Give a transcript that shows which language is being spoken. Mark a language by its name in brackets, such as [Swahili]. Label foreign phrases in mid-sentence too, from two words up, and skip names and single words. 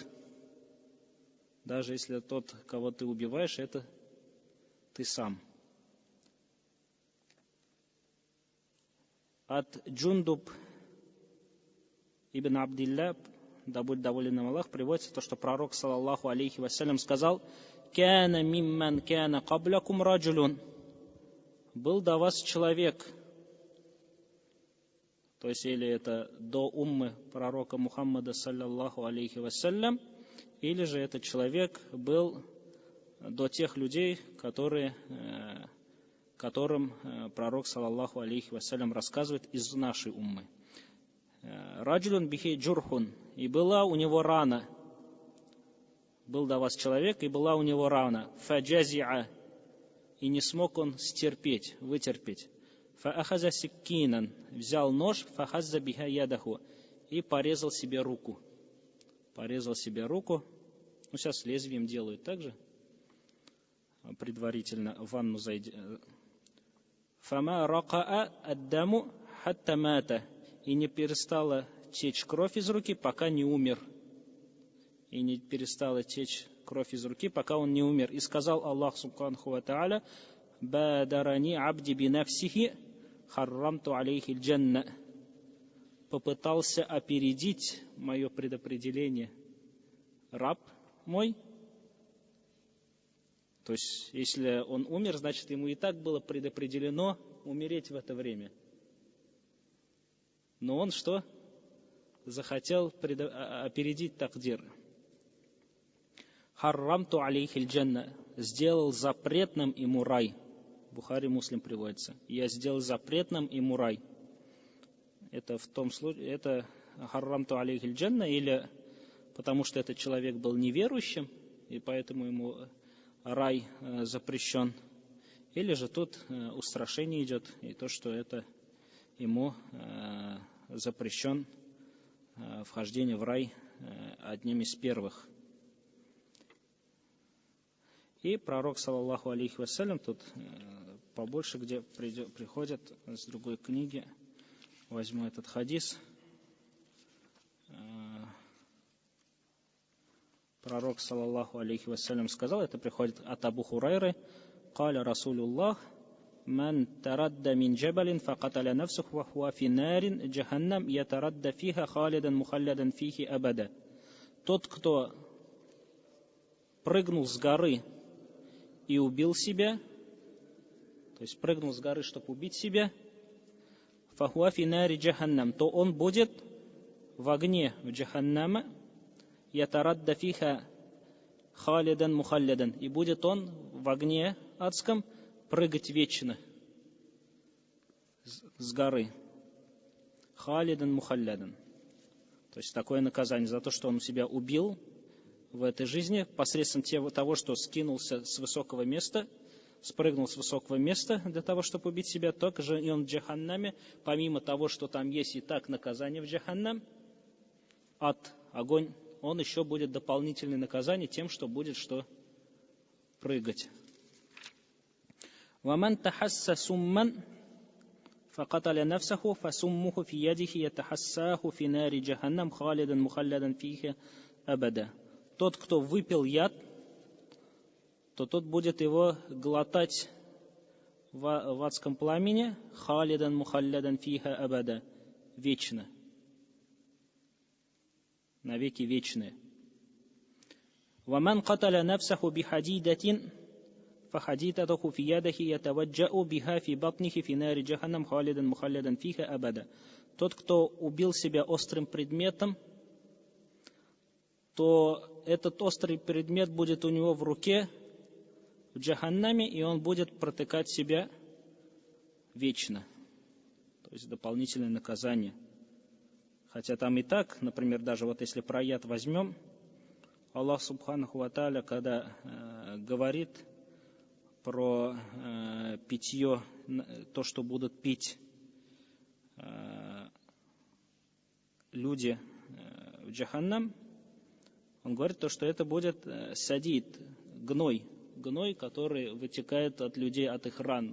[Russian] Даже если тот, кого ты убиваешь, это ты сам. От Джундуб ибн Абдилля, да будет доволен им Аллах, приводится то, что пророк, [Arabic] صلى الله عليه وسلم, [Russian] сказал: [Arabic] «كان ممن كان قبلكم رجل». [Russian] Был до вас человек, то есть или это до уммы пророка Мухаммада, [Arabic] صلى الله عليه وسلم, [Russian] или же этот человек был до тех людей, которым пророк, [Arabic] صلى الله عليه وسلم, [Russian] рассказывает из нашей уммы. [Arabic] رجل به جرح, [Russian] и была у него рана. Был до вас человек, и была у него рана. Фаджазиа, и не смог он стерпеть, вытерпеть. [Arabic] فأخذ سكينا, [Russian] взял нож, [Arabic] فحز بها يده, [Russian] и порезал себе руку. Порезал себе руку. Ну, сейчас лезвием делают так же. Предварительно в ванну зайдя. [Arabic] فما رقأ الدم حتى مات, [Russian] и не перестала течь кровь из руки, пока не умер. И не перестала течь кровь из руки, пока он не умер. И сказал Аллах [Arabic] سبحانه وتعالى: بادرني عبدي بنفسه حرمت عليه الجنة. [Russian] Попытался опередить мое предопределение раб мой. То есть, если он умер, значит, ему и так было предопределено умереть в это время. Но он что? Захотел опередить такдир. [Arabic] حرمت عليه الجنة. [Russian] Сделал запретным ему рай. Бухари, Муслим приводится. Я сделал запретным ему рай. Это в том случае, это [Arabic] حرمت عليه الجنة, [Russian] или потому что этот человек был неверующим, и поэтому ему рай запрещен. Или же тут устрашение идет, и то, что это ему запрещен вхождение в рай одним из первых. И пророк, [Arabic] صلى الله عليه وسلم, [Russian] тут побольше, где приходят с другой книги, возьму этот хадис. Пророк, [Arabic] صلى الله عليه وسلم, [Russian] сказал, это приходит от Абу Хурайры: [Arabic] «قال رسول الله، من تردى من جبل فقتل نفسه وهو في نار جهنم يتردى فيها خالدا مخلدا فيه أبدا». [Russian] Тот, кто прыгнул с горы и убил себя, то есть прыгнул с горы, чтобы убить себя, [Arabic] فهو في نار جهنم, [Russian] то он будет в огне в джаханнама, [Arabic] يتردى فيها خالدا مخلدا, [Russian] и будет он в огне адском прыгать вечно с горы. [Arabic] خالدا مخلدا. [Russian] То есть такое наказание за то, что он себя убил в этой жизни посредством того, что скинулся с высокого места, спрыгнул с высокого места для того, чтобы убить себя, только же и он в джаханнаме, помимо того, что там есть и так наказание в джаханнам, ад, огонь, он еще будет дополнительное наказание тем, что будет что прыгать. [Arabic] وَمَنْ تَحَسَّ سُمًّا فَقَتَلَ نَفْسَهُ فَسُمُّهُ فِي يَدِهِ يَتَحَسَّاهُ فِي نَارِ جَهَنَّمَ خَالِدًا مُخَلَّدًا فِيهِ أَبَدًا. [Russian] Тот, кто выпил яд, то тот будет его глотать в адском пламени, [Arabic] خالدا مخلدا فيها أبدا, [Russian] вечно, навеки вечные. [Arabic] وَمَنْ قَتَلَ نَفْسَهُ بِحَدِيدَةٍ فَحَدِيدَتُهُ فِي يَدِهِ يَتَوَجَّأُ بِهَا فِي بَطْنِهِ فِي نَارِ جَهَنَّمَ خَالِدًا مُخَلَّدًا فِيهَا أَبَدًا. [Russian] Тот, кто убил себя острым предметом, то этот острый предмет будет у него в руке в джаханнаме, и он будет протыкать себя вечно. То есть дополнительное наказание. Хотя там и так, например, даже вот если про яд возьмем, [Arabic] الله سبحانه وتعالى, [Russian] когда говорит про питье, то, что будут пить люди в джаханнам, он говорит то, что это будет садид, гной, который вытекает от людей, от их ран.